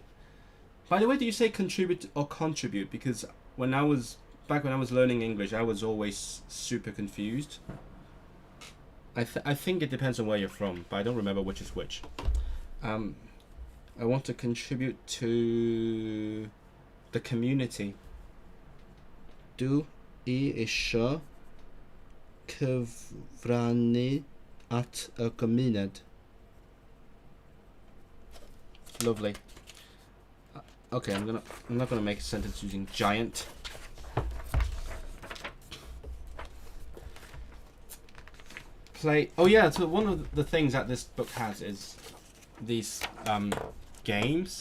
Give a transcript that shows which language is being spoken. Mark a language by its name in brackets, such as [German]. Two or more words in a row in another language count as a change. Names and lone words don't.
[English] By the way, do you say contribute or contribute? Because when I was learning English, I was always super confused. I think it depends on where you're from, but I don't remember which is which. I want to contribute to the community. [Welsh] Do I eisiau cyfrannu at y gymuned? [English] Lovely. Okay, I'm not gonna make a sentence using giant. play. Oh yeah, so one of the things that this book has is these games.